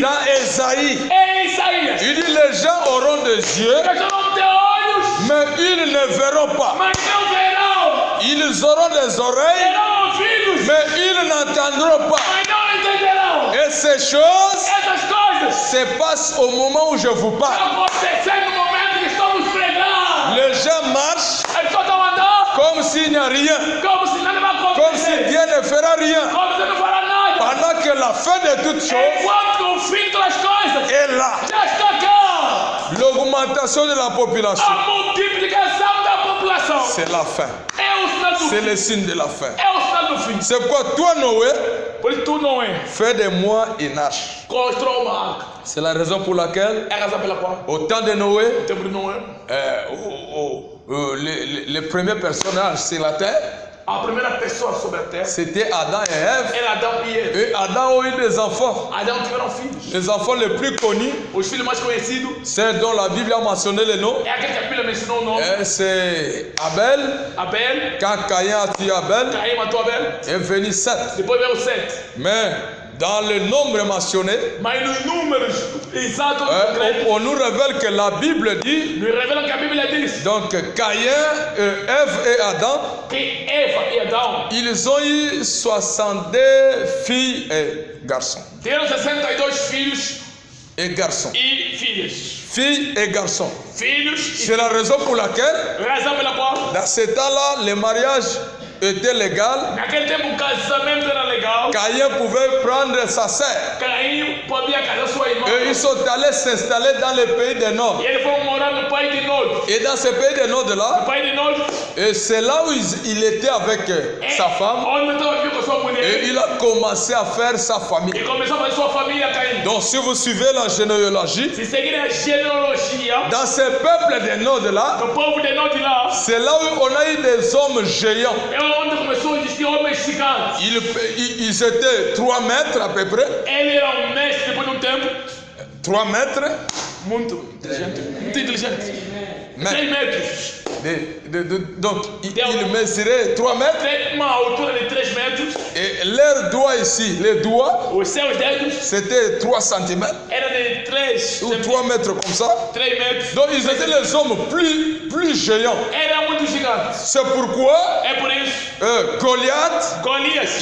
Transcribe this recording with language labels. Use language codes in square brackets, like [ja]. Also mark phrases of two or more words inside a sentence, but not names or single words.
[fr] dans Ésaïe, [pt] em Isaías. [fr] il dit les gens auront des yeux, [pt] As pessoas vão ter olhos, [fr] mais ils ne verront pas. [pt] mas não verão. [fr] Ils auront des oreilles, [pt] Terão ouvidos, [fr] mais ils n'entendront pas. [pt] mas não entenderão. [fr] Et ces choses [pt] Essas coisas [fr] se passent au moment où je vous parle. [pt] estão acontecendo no momento que estamos pregando. [fr] Les gens marchent [pt] As pessoas estão andando [fr] comme s'il n'y a rien, [pt] como se nada vai [fr] comme si [pt] acontecer. [fr] Dieu ne fera rien. [pt] Como se não fará nada. [fr] Pendant que la fin de toutes choses [pt] Enquanto o fim das coisas [fr] est là. [pt] já está cá. [fr] L'augmentation de la population, [pt] A multiplicação da população [fr] c'est la fin. [pt] é o sinal do [fr] C'est [pt] fim. [fr] le signe de la fin. [pt] É o sinal do fim. [fr] C'est pourquoi toi, Noé, [pt] Por isso tu não é. [fr] fais de moi une arche. [pt] Constrói uma arca. [fr] C'est la raison pour laquelle, [pt] É a razão pela qual [fr] au temps de Noé, [pt] o tempo de Noé, [fr] les premiers personnages sur la terre, [pt] a primeira pessoa sobre a terra [fr] c'était Adam et Ève. [pt] era Adão e Eva. [fr] Et Adam a eu des enfants. [pt] Adão tiveram filhos. [fr] Les enfants les plus connus, [pt] Os filhos mais conhecidos [fr] ceux dont la Bible a mentionné le nom, [pt] é aquele que a Bíblia mencionou o nome. [fr] c'est Abel. [pt] Abel, [fr] Quand Caïn a tué Abel, [pt] Caim matou Abel. [fr] est venu Seth. [pt] Depois veio o Sete. [fr] Mais dans le nombre mentionné, [pt] Mas nos números exatos concretos, [fr] on nous révèle que la Bible dit, [pt] nos revelam que a Bíblia diz [fr] donc Caïn, Ève et Adam, [pt] que Eva e Adão [fr] ils ont eu 62 filles et garçons. [pt] tiveram 62 filhos [fr] Et garçons. [pt] e filhas. [fr] Filles et garçons. [pt] Filhos [fr] C'est la raison pour laquelle, [pt] e razão pela qual [fr] dans ce temps-là, le mariage était légal. [pt] naquele tempo o casamento era legal. [fr] Caïn pouvait prendre sa sœur. [pt] Caim podia casar sua irmã. [fr] Et ils sont allés s'installer dans le pays du Nord. [pt] E eles foram morar no país de Norte. [fr] Et dans ce pays du [pt] No [fr] Nord-là, [pt] país de Norte, [fr] et c'est là où il était avec sa femme. [pt] onde estava vivo com sua mulher. [fr] Et il a commencé à faire sa famille. [pt] E começou a fazer sua família Caim. [fr] Donc si vous suivez la généalogie, [pt] Se seguir a genealogia [fr] dans ce peuple du Nord-là, [pt] do povo de Norte lá, [fr] c'est là où on a eu des hommes géants. [pt] é onde começou a existir homens gigantes. [fr] Ils étaient 3 mètres à peu près. [pt] Ele era um mestre depois de um tempo. [fr] 3 mètres. [pt] Muito inteligente. Muito inteligente. [fr] Mais- [pt] 3 metros. [fr] Donc il mesurait 3 mètres. [pt] Uma altura de 3 metros. [fr] Et leurs doigts ici, les doigts, [pt] Os seus dedos [fr] c'était 3 cm. [pt] eram de 3 [fr] Ou 3 mètres comme ça. [pt] 3 metros. [fr] Donc ils étaient les hommes plus géants. [pt] Era muito gigante. [fr] C'est pourquoi [pt] É por isso, [fr] Goliath, [pt] Golias